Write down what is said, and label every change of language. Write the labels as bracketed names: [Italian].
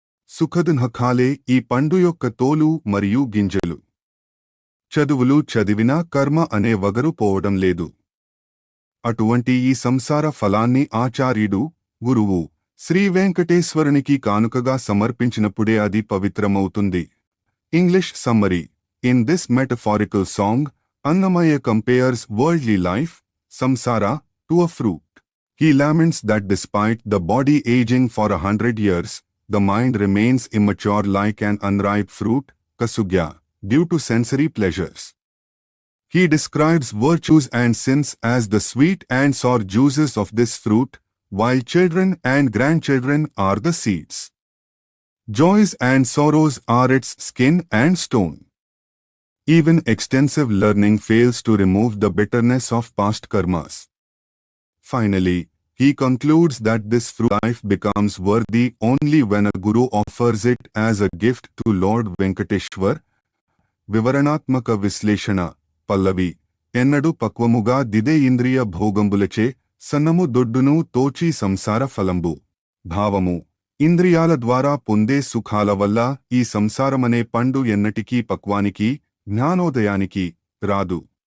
[Telugu] సుఖదుఃఖాలే ఈ పండు యొక్క తోలు మరియు గింజలు. చదువులు చదివినా కర్మ అనే వగరు పోవడం లేదు. అటువంటి ఈ సంసార ఫలాన్ని ఆచార్యుడు, గురువు శ్రీ వెంకటేశ్వరునికి కానుకగా సమర్పించినప్పుడే అది పవిత్రమవుతుంది. English summary. [English] In this metaphorical song, Annamaya compares worldly life, samsara, to a fruit. He laments that despite the body aging for 100 years, the mind remains immature like an unripe fruit, kasugya, due to sensory pleasures. He describes virtues and sins as the sweet and sour juices of this fruit, while children and grandchildren are the seeds. Joys and sorrows are its skin and stone. Even extensive learning fails to remove the bitterness of past karmas. Finally, he concludes that this fruit life becomes worthy only when a guru offers it as a gift to Lord Venkateshwar. [Telugu] వివరణాత్మక విశ్లేషణ. పల్లవి. ఎన్నడు పక్వముగా దిదే ఇంద్రియ భోగంబులచే సన్నము దొడ్డును తోచి సంసార ఫలంబు. భావము. ఇంద్రియాల ద్వారా పొందే సుఖాల వల్ల ఈ సంసారమనే పండు ఎన్నటికీ పక్వానికి, జ్ఞానోదయానికి రాదు.